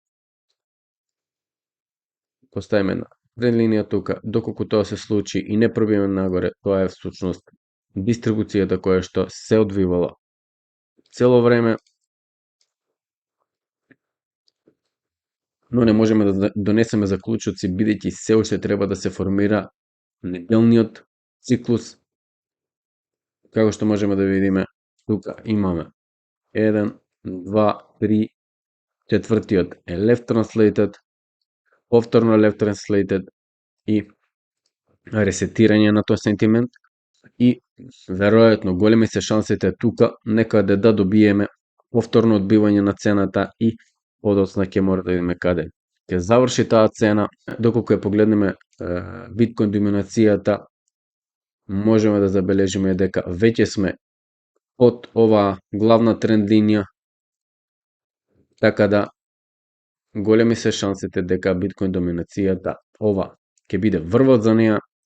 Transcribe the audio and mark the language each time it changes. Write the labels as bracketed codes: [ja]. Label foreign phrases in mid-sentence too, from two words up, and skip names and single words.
[mk] поставиме на тренд линија тука, доколку тоа се случи и не пробиеме нагоре, тоа е всушност дистрибуцијата која што се одвивала цело време, но не можеме да донесеме заклучоци бидејќи се уште треба да се формира неделниот циклус. Како што можеме да видиме, тука имаме 1, 2, 3, четвртиот е [en] left translated, [mk] повторно [en] left translated [mk] и ресетирање на тој сентимент и веројатно големи се шансите тука некаде да добиеме повторно одбивање на цената и подоцна ќе мора да видиме каде ќе заврши таа цена. Доколку ја погледнеме биткоин доминацијата, можеме да забележиме дека веќе сме од оваа главна тренд линија, така да големи се шансите дека биткоин доминацијата ова ќе биде врвот за неа.